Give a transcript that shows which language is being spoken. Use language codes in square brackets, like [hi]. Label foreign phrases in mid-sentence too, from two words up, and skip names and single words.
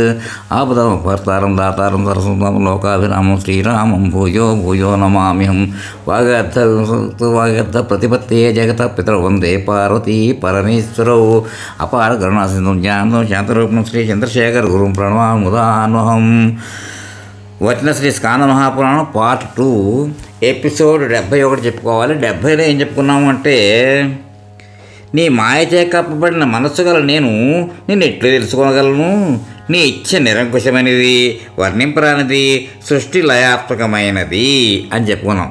[sa] आपदामपहर्तारं दातारं सरस्वतं लोकाभिरामं श्रीरामं भूयो भूयो नमाम्यहं। वागर्थप्रतिपत्ते जगतः पितरौ वन्दे पार्वती परमेश्वरौ। अपार करुणासिन्धुं ज्ञानं शान्तरूपं श्री चंद्रशेखर गुरुं प्रणमामि मुदान्वहं। [te] వచ్చిన శ్రీ స్కాంద మహాపురాణం పార్ట్ 2 ఎపిసోడ్ 71 చెప్పుకోవాలి. 70లో ఏం చెప్పుకున్నాము అంటే, నీ మాయచే కప్పబడిన మనస్సు గల నేను నిన్ను ఎట్లు తెలుసుకోగలను? నీ ఇచ్చ నిరంకుశమైనది, వర్ణింపరానిది, సృష్టి లయాత్మకమైనది అని చెప్పుకున్నాం.